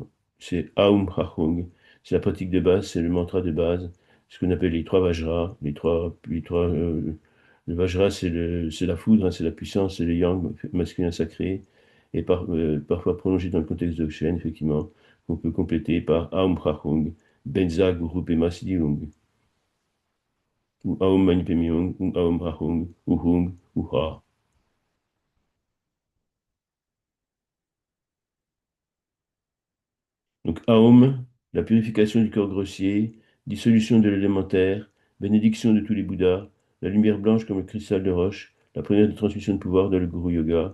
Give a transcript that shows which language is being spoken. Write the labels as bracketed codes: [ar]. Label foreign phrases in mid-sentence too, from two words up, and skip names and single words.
[fr] C'est [sa] ॐ आः हूँ. [fr] C'est la pratique de base, c'est le mantra de base. Ce qu'on appelle les trois Vajras. Le Vajra, c'est la foudre, hein, c'est la puissance, c'est le yang masculin sacré. Et parfois prolongé dans le contexte de Chen, effectivement, on peut compléter par [sa] ॐ आः हूँ, वज्र गुरु पद्म सिद्धि हूँ, [fr] ou [sa] ॐ मणि पद्मे हूँ, [fr] ou [sa] ॐ आः हूँ, [fr] ou Hung, ou Ha. Donc Aum, la purification du corps grossier, dissolution de l'élémentaire, bénédiction de tous les Bouddhas, la lumière blanche comme le cristal de roche, la première de transmission de pouvoir dans le Guru Yoga.